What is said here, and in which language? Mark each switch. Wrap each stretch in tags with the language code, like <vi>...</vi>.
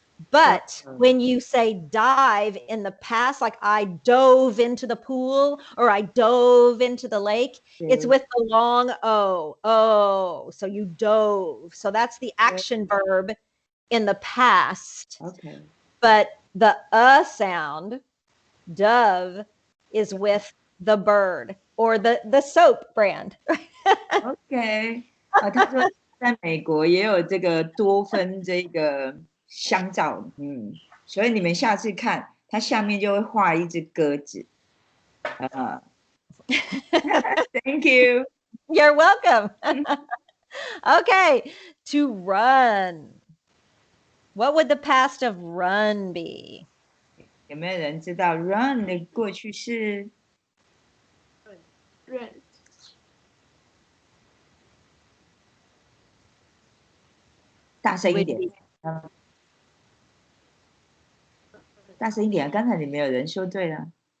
<en>But when you say dive in the past, like I dove into the pool or I dove into the lake, it's with the long O. Oh, so you dove. So that's the action verb in the past. Okay. But the sound, dove, is with the bird or the soap brand. OK。</en> <zh>他说在美国也有这个多酚这个香皂，所以你们下次看，它下面就会画一只鸽子。</zh> <en>Thank you. You're welcome. Okay, to run. What would the past of run be?</en> <zh>有没有人知道 run 的过去式？</zh> <en>Run.</en> <zh>大声一点，大声一点！刚才你们有人说对了。</zh>